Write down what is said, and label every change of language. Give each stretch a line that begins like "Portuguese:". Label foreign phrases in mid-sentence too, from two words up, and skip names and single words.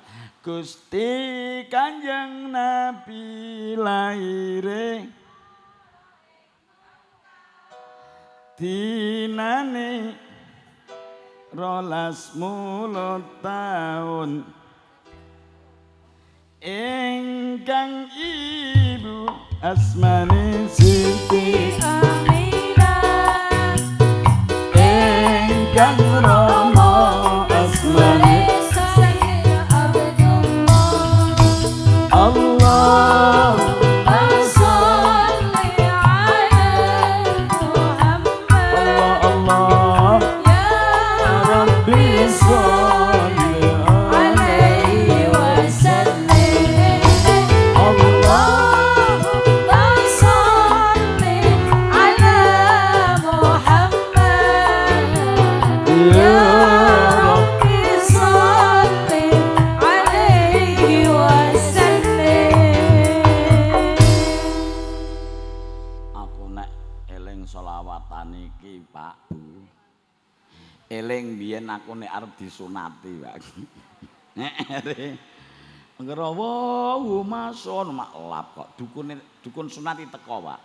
Javanese: Gusti Kanjeng Nabi laire dinane 12 mulut taun ingkang ibu asmane Siti Aminah ingkang Rama asmane Sayyid Abdullah
Arabic: Allah صل على محمد Allah Ya ربي صل عليه وسلم Allah صل على محمد ya ربي صل عليه وسلم.
Javanese: Aku nek eling selawatan iki Pak Bu. Eling biyen aku nek arep disunati Pak. Nek ngerowo mason maklap kok dukun sunati teko Pak.